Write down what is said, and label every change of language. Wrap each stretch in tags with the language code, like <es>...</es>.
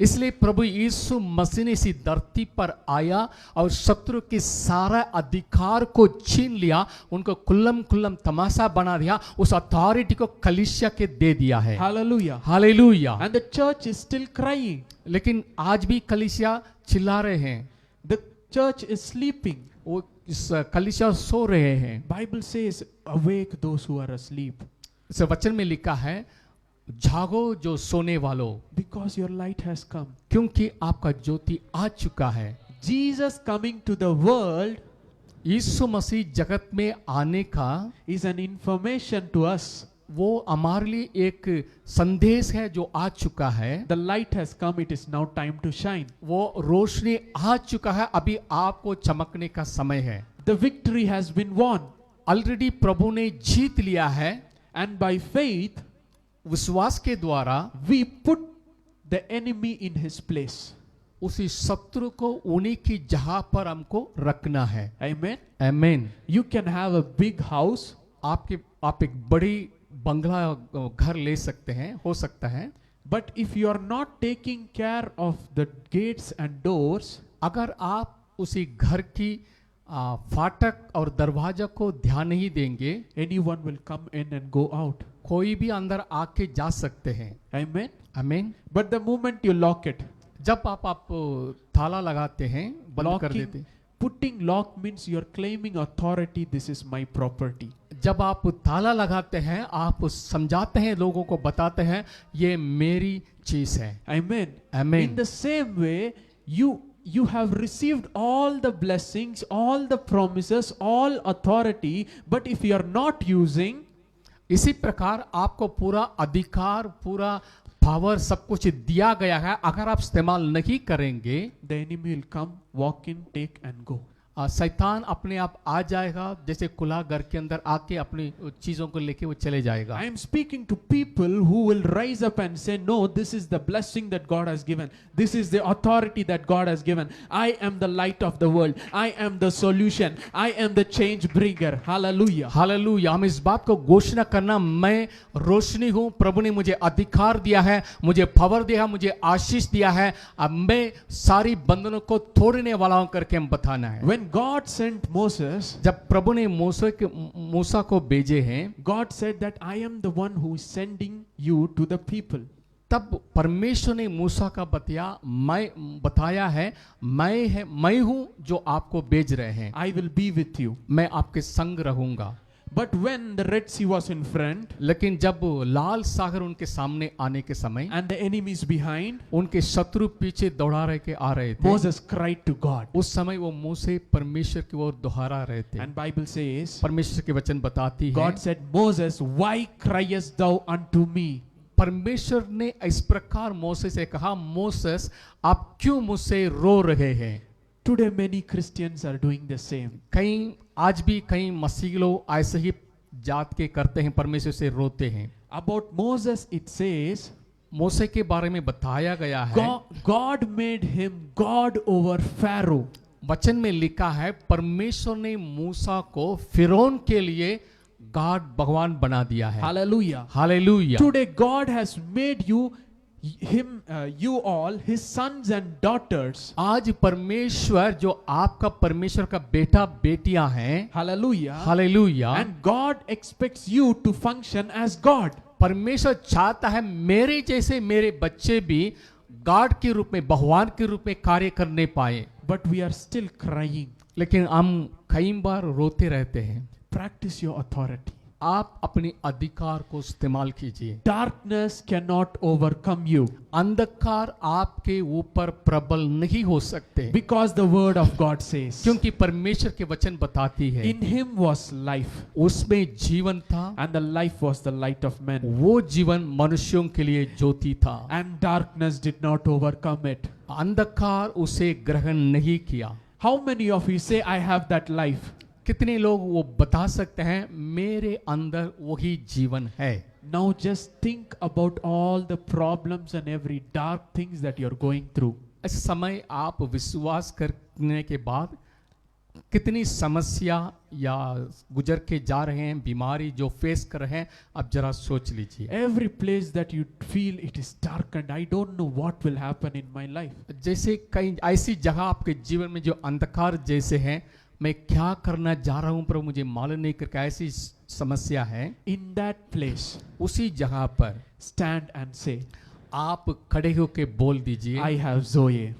<hi>इसलिए प्रभु यीशु मसीह ने इसी धरती पर आया और शत्रु के सारा अधिकार को छीन लिया, उनको कुल्लम कुल्लम तमाशा बना दिया, उस अथॉरिटी को कलीसिया के दे दिया है।</hi> <en>Hallelujah.</en> <hi>Hallelujah.</hi> <en>And the church is still crying.</en> <hi>लेकिन आज भी कलीसिया चिल्ला रहे हैं,</hi> <en>The church is sleeping.</en> <hi>वो इस कलीसिया सो रहे हैं।</hi> <en>Bible says, awake those who are asleep,</en> <hi>इस वचन में लिखा है, जागो जो सोने वालों,</hi> <en>because your light has come.</en> <hi>क्योंकि आपका ज्योति आ चुका है।</hi> <en>Jesus coming to the world</en> <hi>यीशु मसीह जगत में आने का</hi> <en>is an information to us.</en> <hi>वो हमारे लिए एक संदेश है जो आ चुका है।</hi> <en>The light has come. It is now time to shine.</en> <hi>वो रोशनी आ चुका है, अभी आपको चमकने का समय है।</hi> <en>The victory has been won.</en> <hi>Already प्रभु ने जीत लिया है।</hi> <en>And by faith,</en> <hi>विश्वास के द्वारा</hi> <en>we put the enemy in his place.</en> <hi>उसी शत्रु को उन्हीं की जगह पर हमको रखना है।</hi> <en>Amen.</en> <hi>आमीन।</hi> <en>You can have a big house,</en> <hi>आप एक बड़ी बंगला घर ले सकते हैं, हो सकता है,</hi> <en>but if you are not taking care of the gates and doors,</en> <hi>अगर आप उसी घर की फाटक और दरवाजा को ध्यान नहीं देंगे,</hi> <en>anyone will come in and go out.</en> <hi>कोई भी अंदर आके जा सकते हैं।</hi> <en>Amen.</en> <hi>आमीन।</hi> <en>But the moment you lock it,</en> <hi>जब आप ताला लगाते हैं, बंद कर देते हैं,</hi> <en>putting lock means you are claiming authority. This is my property.</en> <hi>जब आप ताला लगाते हैं, आप समझाते हैं, लोगों को बताते हैं, ये मेरी चीज है।</hi> <en>Amen. Amen. In the same way, you have received all the blessings, all the promises, all authority, but if you are not using,</en> <hi>इसी प्रकार आपको पूरा अधिकार, पूरा पावर, सब कुछ दिया गया है, अगर आप इस्तेमाल नहीं करेंगे,</hi> <en>the enemy will come, walk in, take and go.</en> <hi>शैतान अपने आप आ जाएगा, जैसे कुल्हा घर के अंदर आके अपनी चीजों को लेके वो चले जाएगा।</hi> <en>I am speaking to people who will rise up and say, no, this is the blessing that God has given. This is the authority that God has given. I am the light of the world. I am the solution. I am the change bringer. Hallelujah.</en> <hi>Hallelujah. हम इस बात को घोषणा करना, मैं रोशनी हूं, प्रभु ने मुझे अधिकार दिया है, मुझे पावर दिया, मुझे आशीष दिया है, अब मैं सारी बंधनों को तोड़ने वाला हूं करके हम बताना है।</hi> <en>When God sent Moses,</en> <hi>जब प्रभु ने मूसा को भेजे हैं,</hi> <en>God said that I am the one who is sending you to the people.</en> <hi>तब परमेश्वर ने मूसा का बताया है, मैं हूं जो आपको भेज रहे हैं,</hi> <en>I will be with you.</en> <hi>मैं आपके संग रहूंगा।</hi> <en>But when the Red Sea was in front</en> <hi>लेकिन जब लाल सागर उनके सामने आने के समय,</hi> <en>and the enemies behind,</en> <hi>उनके शत्रु पीछे दौड़ा रहे के आ रहे थे,</hi> <en>Moses cried to God.</en> <hi>उस समय वो मूसे परमेश्वर की ओर दोहरा रहे थे।</hi> <en>And Bible says,</en> <hi>परमेश्वर के वचन बताती है,</hi> <en>God said, Moses, why criest thou unto me?</en> <hi>परमेश्वर ने इस प्रकार मूसे से कहा, मोसेस आप क्यों मुझसे रो रहे हैं?</hi> <en>Today many Christians are doing the same.</en> <hi>आज भी कई मसीह लोग ऐसे ही जात के करते हैं, परमेश्वर से रोते हैं।</hi> <en>About Moses it says,</en> <hi>मूसे के बारे में बताया गया है,</hi> <en>God made him God over Pharaoh.</en> <hi>वचन में लिखा है, परमेश्वर ने मूसा को फिरौन के लिए गॉड, भगवान बना दिया है।</hi> <en>Hallelujah.</en> <hi>Hallelujah.</hi> <en>Today God has made you you all, his sons and daughters.</en> <hi>आज परमेश्वर जो आपका परमेश्वर का बेटा बेटियां हैं,</hi> <en>Hallelujah.</en> <hi>Hallelujah,</hi> <en>And God expects you to function as God.</en> <hi>परमेश्वर चाहता है मेरे जैसे मेरे बच्चे भी गॉड के रूप में, भगवान के रूप में कार्य करने पाए।</hi> <en>But we are still crying.</en> <hi>लेकिन हम कई बार रोते रहते हैं।</hi> <en>Practice your authority.</en> <hi>आप अपने अधिकार को इस्तेमाल कीजिए।</hi> <en>Darkness cannot overcome you</en> <hi>अंधकार आपके ऊपर प्रबल नहीं हो सकते,</hi> <en>because the word of God says,</en> <hi>क्योंकि परमेश्वर के वचन बताती है</hi> <en>in him was life,</en> <hi>उसमें जीवन था,</hi> <en>and the life was the light of men,</en> <hi>वो जीवन मनुष्यों के लिए ज्योति था,</hi> <en>and darkness did not overcome it.</en> <hi>अंधकार उसे ग्रहण नहीं किया।</hi> <en>How many of you say, I have that life?</en> <hi>कितने लोग वो बता सकते हैं मेरे अंदर वही जीवन है।</hi> <en>Now just think about all the problems and every dark things that you're going through.</en> <hi>इस समय आप विश्वास करने के बाद कितनी समस्या या गुजर के जा रहे हैं, बीमारी जो फेस कर रहे हैं, अब जरा सोच लीजिए।</hi> <en>Every place that you feel it is darkened, I don't know what will happen in my life.</en> <hi>जैसे कई ऐसी जगह आपके जीवन में जो अंधकार जैसे हैं, मैं क्या करना जा रहा हूं पर मुझे मालूम नहीं करके ऐसी समस्या है,</hi> <en>In that place,</en> <hi>उसी जगह पर</hi> <en>stand and say,</en> <hi>आप खड़े होके बोल दीजिए,</hi> <en>I have Zoe.</en>